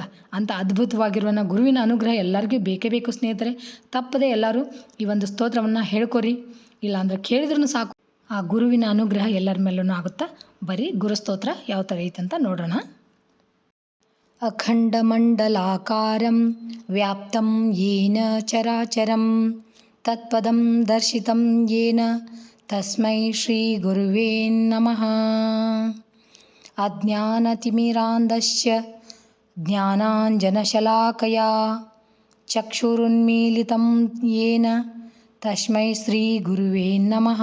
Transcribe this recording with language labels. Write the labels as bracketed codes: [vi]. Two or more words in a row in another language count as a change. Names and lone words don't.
[kn] ಅಂಥ ಅದ್ಭುತವಾಗಿರುವನ ಗುರುವಿನ ಅನುಗ್ರಹ ಎಲ್ಲರಿಗೂ ಬೇಕೇ ಬೇಕು ಸ್ನೇಹಿತರೆ. ತಪ್ಪದೆ ಎಲ್ಲರೂ ಈ ಒಂದು ಸ್ತೋತ್ರವನ್ನು ಹೇಳ್ಕೊರಿ. ಇಲ್ಲಾಂದರೆ ಕೇಳಿದ್ರೂ ಸಾಕು, ಆ ಗುರುವಿನ ಅನುಗ್ರಹ ಎಲ್ಲರ ಮೇಲೂ ಆಗುತ್ತಾ. ಬರೀ ಗುರು ಸ್ತೋತ್ರ ಯಾವ ಥರ ಐತಂತ ನೋಡೋಣ. [sa] ಅಖಂಡಮಂಡಲಾಕಾರಂ ವ್ಯಾಪ್ತಂ ಯೇನ ಚರಾಚರಂ ತತ್ಪದಂ ದರ್ಶಿತಂ ಯೇನ ತಸ್ಮೈ ಶ್ರೀ ಗುರುವೇ ನಮಃ. ಅಜ್ಞಾನತಿಮಿರಾಂಧಸ್ಯ ಜ್ಞಾನಾಂಜನಶಲಾಕಯಾ ಚಕ್ಷುರುನ್ಮೀಲಿತಂ ಯೇನ ತಸ್ಮೈ ಶ್ರೀ ಗುರುವೇ ನಮಃ.